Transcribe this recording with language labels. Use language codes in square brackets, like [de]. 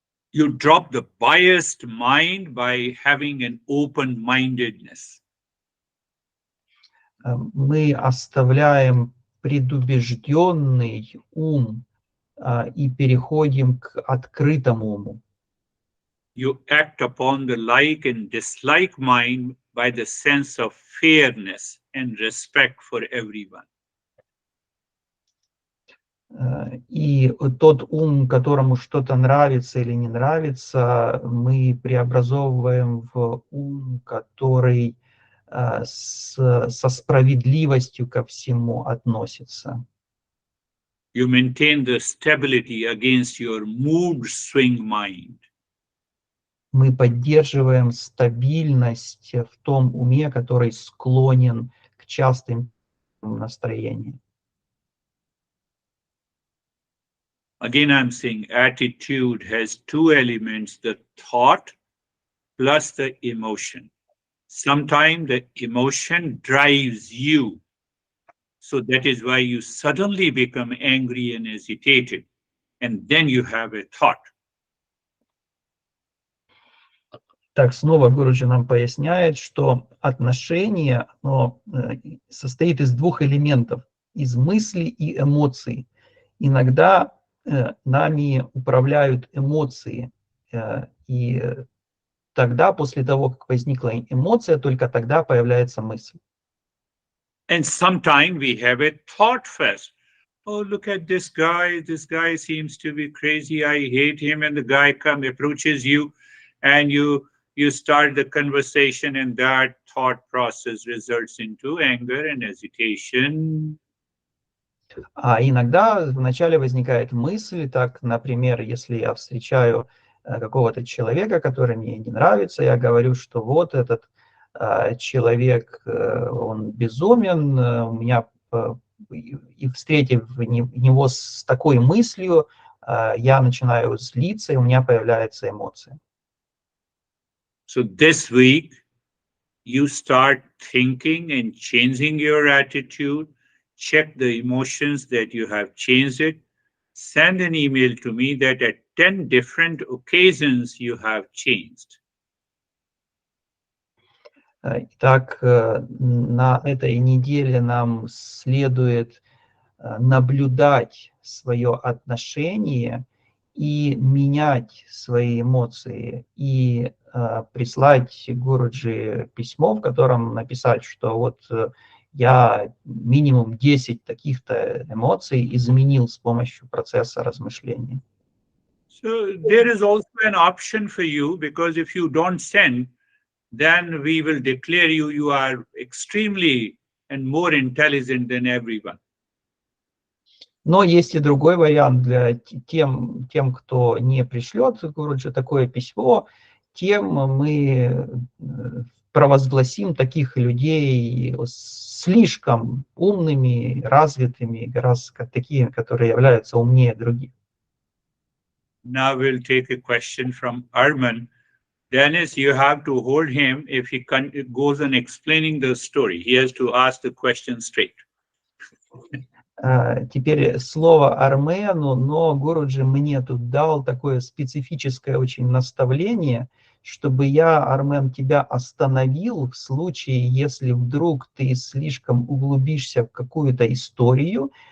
[en] You drop the biased mind by having an open-mindedness. [ru] Мы оставляем предубежденный ум и переходим к открытому уму. [en] You act upon the like and dislike mind by the sense of fairness and respect for everyone. [ru] И тот ум, которому что-то нравится или не нравится, мы преобразовываем в ум, который со справедливостью ко всему относится. [en] You maintain the stability against your mood swing mind. [ru] Мы поддерживаем стабильность в том уме, который склонен к частым настроениям. [en] Again, I'm saying attitude has two elements, the thought plus the emotion. Sometimes the emotion drives you. So that is why you suddenly become angry and agitated. And then you have a thought. [ru] Так, снова Гуруджи нам поясняет, что отношение состоит из двух элементов, из мысли и эмоций. Иногда нами управляют эмоции, и тогда, после того, как возникла эмоция, только тогда появляется мысль. [en] And sometimes we have a thought first. Oh, look at this guy. This guy seems to be crazy. I hate him. And the guy approaches you, and you start the conversation, and that thought process results into anger and agitation. [ru] А иногда вначале возникает мысль, так, например, если я встречаю какого-то человека, который мне не нравится, я говорю, что вот этот человек, он безумен, у меня и встретив него с такой мыслью, я начинаю злиться, и у меня появляются эмоции. [en] So this week, you start thinking and changing your attitude, check the emotions that you have changed it, send an email to me that at 10 different occasions you have changed. [ru] Итак, на этой неделе нам следует наблюдать свое отношение и менять свои эмоции, и прислать Гуруджи письмо, в котором написать, что вот я минимум 10 таких-то эмоций изменил с помощью процесса размышления. [en] So there is also an option for you, because if you don't send, then we will declare you are extremely and more intelligent than everyone. [ru] Но есть и другой вариант для тем, кто не пришлет Гуруджи такое письмо, тем мы провозгласим таких людей слишком умными, развитыми, гораздо такие, которые являются умнее других. [en] Now we'll take a question from Arman. Dennis, you have to hold him if he goes on explaining the story. He has to ask the question straight. [ru] Теперь слово Армену, но Гуруджи мне тут дал такое специфическое очень наставление, чтобы я, Армен, тебя остановил в случае, если вдруг ты слишком углубишься в какую-то историю.